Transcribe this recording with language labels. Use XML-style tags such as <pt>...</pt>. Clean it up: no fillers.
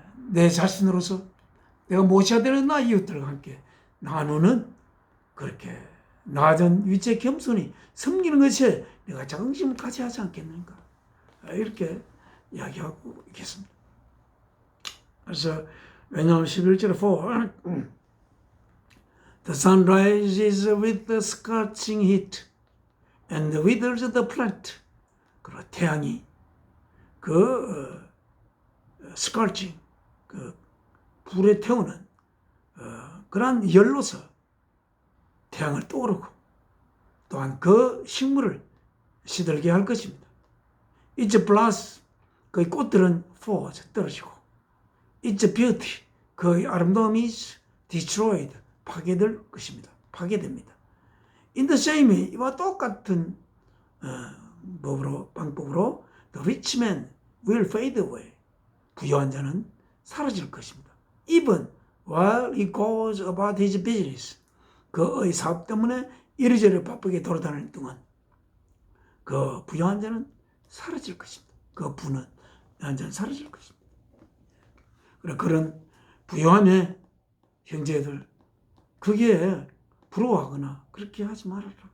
<ko>내 자신으로서 내가 모셔야 되는 나의 이웃들과 함께 나누는 그렇게 낮은 위치의 겸손히 섬기는 것에 내가 자긍심을 가져야 하지 않겠는가 이렇게 이야기하고 있겠습니다. 그래서 왜냐하면 11절에</ko> <en>The sun rises with the scorching heat and withers the plant.</en> <ko>그리고 태양이 그 scorching 그 불에 태우는 그러한 열로서 태양을 떠오르고 또한 그 식물을 시들게 할 것입니다.</ko> <en>Its blossom</en> <ko>그 꽃들은</ko> <en>falls</en> <ko>떨어지고</ko> <en>Its beauty</en> <ko>그 아름다움이</ko> <en>destroyed</en> <ko>파괴될 것입니다. 파괴됩니다.</ko> <en>In the same way</en> <ko>이와 똑같은 방법으로</ko> <en>the rich man will fade away</en> <ko>부유한 자는 사라질 것입니다.</ko> <en>Even while he goes about his business</en> <ko>그의 사업 때문에 이리저리 바쁘게 돌아다니는 동안 그 부유한 자는 사라질 것입니다. 그 부유한 자는 사라질 것입니다. 그런 부유함의 형제들 그게 부러워하거나 그렇게 하지 말아라.</ko>